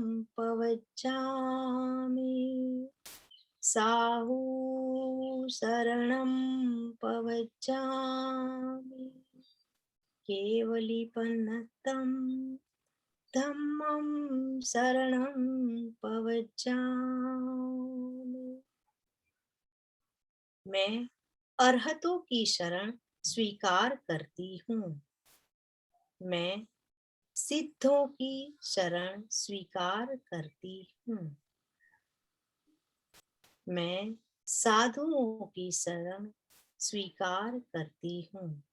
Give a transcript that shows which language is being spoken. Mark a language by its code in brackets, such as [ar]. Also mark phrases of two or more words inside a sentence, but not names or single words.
[pra] पवच्चामि साहु शरणं पवच्चामि केवलीपन्नतं धम्मं शरणं पवच्चामि [hi] मैं अरहतों की शरण स्वीकार करती हूँ। मैं सिद्धों की शरण स्वीकार करती हूँ। मैं साधुओं की शरण स्वीकार करती हूँ।